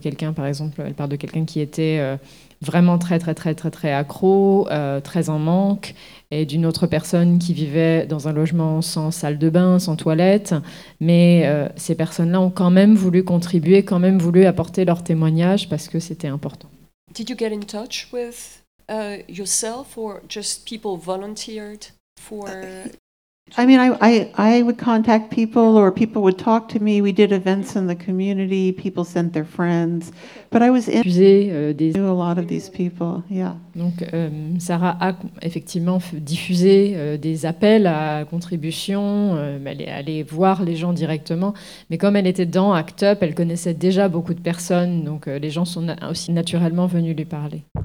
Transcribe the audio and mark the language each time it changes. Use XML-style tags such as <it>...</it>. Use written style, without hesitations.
<fr>Quelqu'un, par exemple, elle parle de quelqu'un qui était vraiment très, très, très, très, très accro, très en manque, et d'une autre personne qui vivait dans un logement sans salle de bain, sans toilette. Mais ces personnes-là ont quand même voulu contribuer, quand même voulu apporter leur témoignage parce que c'était important.</fr> <en>Did you get in touch with yourself or just people volunteered for? I mean, I would contact people or people would talk to me. We did events in the community. People sent their friends, but I was in.</en> <fr>Diffusé,</fr> <en>I knew a lot of these people. Yeah.</en> <fr>Donc Sarah a effectivement diffusé des appels à contribution. Elle est allée voir les gens directement, mais comme elle était dans ACT UP, elle connaissait déjà beaucoup de personnes, donc les gens sont aussi naturellement venus lui parler.</fr>